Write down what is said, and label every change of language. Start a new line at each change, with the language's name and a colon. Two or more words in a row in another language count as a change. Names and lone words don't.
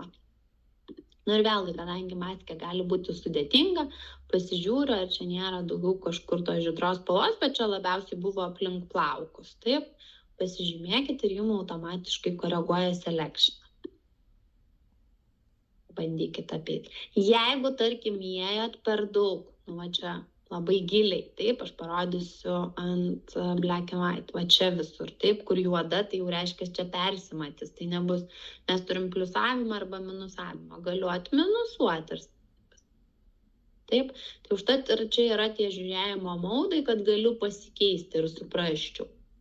Lithuanian: Na ir vėlgi, kadangi maskė gali būti sudėtinga, pasižiūriu, ar čia nėra daugiau kažkur to žydros spalvos, bet čia labiausiai buvo aplink plaukus. Taip, pasižymėkit ir jums automatiškai koreguoja selectioną. Bandykit apeiti. Jeigu, tarkim, įėjot per daug, va čia labai giliai, taip, aš parodysiu ant
English: black and white,
Lithuanian: va čia visur, taip, kur juoda, tai jau reiškia, čia persimatys, tai nebus, mes turim pliusavimą arba minusavimą, galiu atminusuoti ir taip, tai užtat ir čia yra tie žiūrėjimo maudai, kad galiu pasikeisti ir suprasčiau.